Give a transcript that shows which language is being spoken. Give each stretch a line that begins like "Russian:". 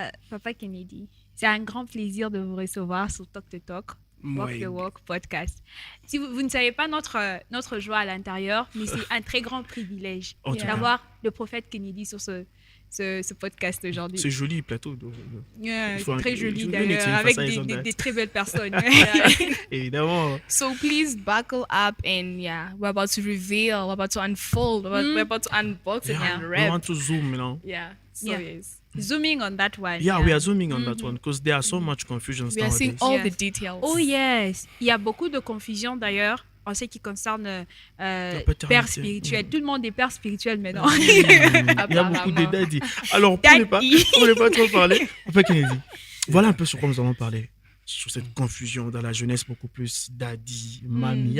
French: Papa Kennedy, c'est un grand plaisir de vous recevoir sur Talk the Talk, Walk the Walk podcast. Si vous ne savez pas notre joie à l'intérieur, mais c'est un très grand privilège d'avoir le prophète Kennedy sur ce podcast aujourd'hui. C'est joli plateau. C'est très joli d'ailleurs, avec des très belles personnes. Évidemment.
English: So please buckle up and we're about to reveal, we're about to unfold, we're about to unbox it and We want to zoom, you know. yes. Zooming on that one. Yeah, we are zooming on that one because there are so much confusions We are seeing nowadays. all the details. Oh yes,
French: il y a beaucoup de confusion d'ailleurs en ce qui concerne père spirituel. Tout le monde est père spirituel maintenant. Il y a beaucoup de daddy. Alors, pour ne pas trop parler, Papa Kennedy, voilà un peu sur quoi nous allons parler. Sur cette confusion dans la jeunesse, beaucoup plus daddy, mamie.